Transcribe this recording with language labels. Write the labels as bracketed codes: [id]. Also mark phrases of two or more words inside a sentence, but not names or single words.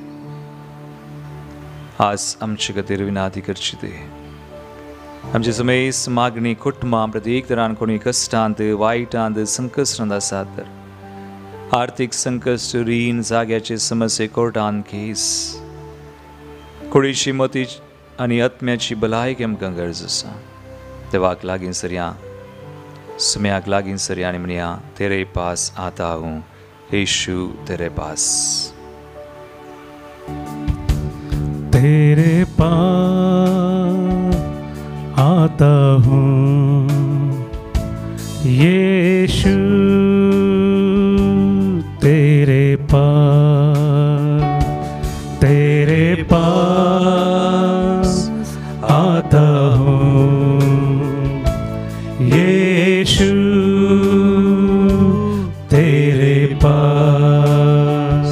[kok] आज आमचे खातीर विनाती करची ते आमची समेस मागणी कुटुंबां प्रत्येक तरान कोणी कश्टांत वायटांत संकश्टांत आसात तर आर्थीक संकश्ट रीण जाग्याचे समस्ये कोर्टान केस कुडीची मती आनी आत्म्याची भलायकी आमकां गरज आसा. देवाक लागीं सरया, सुम्याक लागीं सरया आनी म्हणया [hi] तेरे पास आता हूँ यीशु तेरे पास. तेरे पास आता हूँ यीशु तेरे पास आता हूँ यीशु तेरे पास.